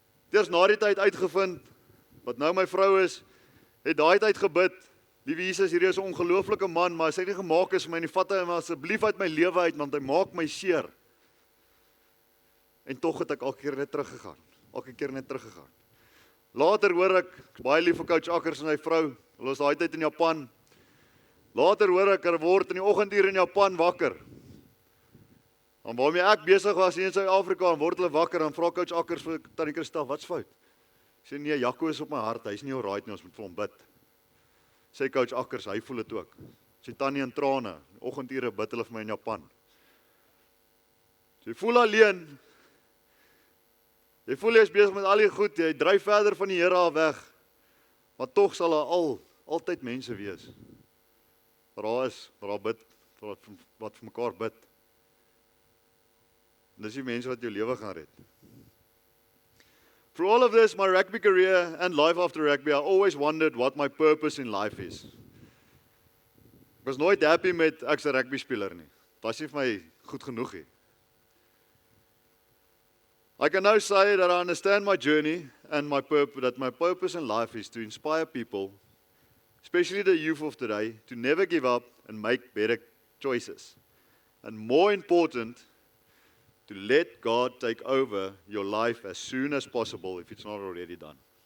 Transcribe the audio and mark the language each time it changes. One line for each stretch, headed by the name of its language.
Afrikaans: Eers na die tyd uitgevind, wat nou my vrou is, het daai tyd gebid, liewe Jesus, hierdie is 'n ongelooflike man, maar as hy nie gemaak is vir my nie, vat hy asseblief uit my lewe uit, want hy maak my seer. En tog het ek elke keer net teruggegaan. Later hoor ek baie lief vir Coach Akkers en sy vrou, hulle was daai tyd in Japan. Later hoor ek, word in die oggenduur in Japan wakker. En waarmee ek besig was hier in Suid-Afrika, en word hulle wakker, en vra Coach Akkers vir Tannie Christel, wat's fout? Sê nee, Jaco is op my hart, hy is nie alright nie, ons moet vir hom bid. Sê Coach Akkers, hy voel dit ook. Sê Tannie in trane, oggendure bid hulle vir my in Japan. Sy voel alleen, Jy voel jy is besig met al die goed, jy dryf verder van die Here af weg, maar tog sal daar altyd mense wees. Waar daar bid, wat vir mekaar bid. En dis die mense wat jou lewe gaan red.
English: Through all of this, my rugby career and life after rugby, I always wondered what my purpose in life is.
Afrikaans: Ek was nooit happy met ek's 'n rugby speler nie. Dit was nie vir my goed genoeg nie.
English: I can now say that I understand my journey and my purpose, that my purpose in life is to inspire people, especially the youth of today, to never give up and make better choices. And more important, to let God take over your life as soon as possible if it's not already done.